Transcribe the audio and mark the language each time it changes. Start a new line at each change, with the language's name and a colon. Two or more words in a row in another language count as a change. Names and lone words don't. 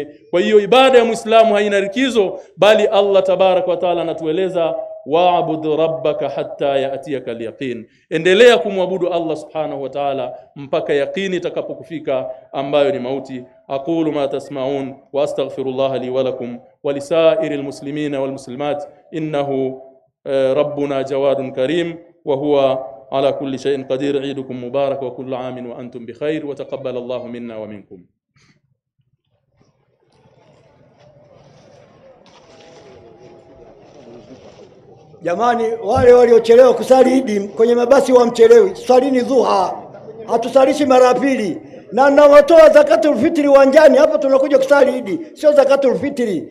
Swahili: Kwa hiyo ibada ya Muislamu haina rikizo, bali Allah
Arabic: تبارك وتعالى
Swahili: anatueleza
Arabic: واعبد ربك حتى يأتيك اليقين.
Swahili: Endelea kumwabudu Allah
Arabic: سبحانه وتعالى
Swahili: mpaka yaqini itakapokufika ambayo ni mauti.
Arabic: أقول ما تسمعون وأستغفر الله لي ولكم ولسائر المسلمين والمسلمات إنه ربنا جواد كريم وهو على كل شيء قدير. عيدكم مبارك وكل عام وأنتم بخير وتقبل الله منا ومنكم.
Swahili: Jamani, wale waliochelewa kusali Idi kwenye mabasi wamchelewi, salini dhuha, hatusalishi mara pili. Na watoa
Arabic: زكاة الفطر
Swahili: uwanjani hapa, tunakuja kusali Idi, sio
Arabic: زكاة الفطر.